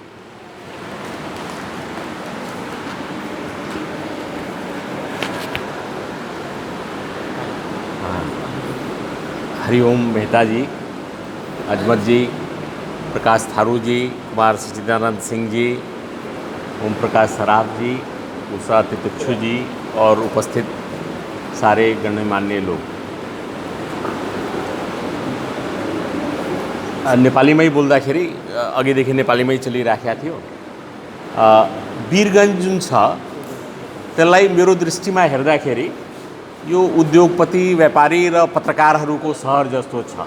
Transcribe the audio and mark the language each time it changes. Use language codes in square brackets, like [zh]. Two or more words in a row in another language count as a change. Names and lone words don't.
[hi] हरिओम मेहता जी, अजमत जी, प्रकाश थारू जी, कुमार सच्चिदानंद सिंह जी, ओम प्रकाश सराफ जी, उषा तितुक्षु जी और उपस्थित सारे गण्यमान्य लोग, [ne] नेपालीमै बोल्दाखेरि अघिदेखि नेपालीमै चलिराखेको थियो। वीरगञ्ज जुन छ त्यसलाई मेरो दृष्टिमा हेर्दाखेरि यो उद्योगपति, व्यापारी र पत्रकारहरूको सहर जस्तो छ।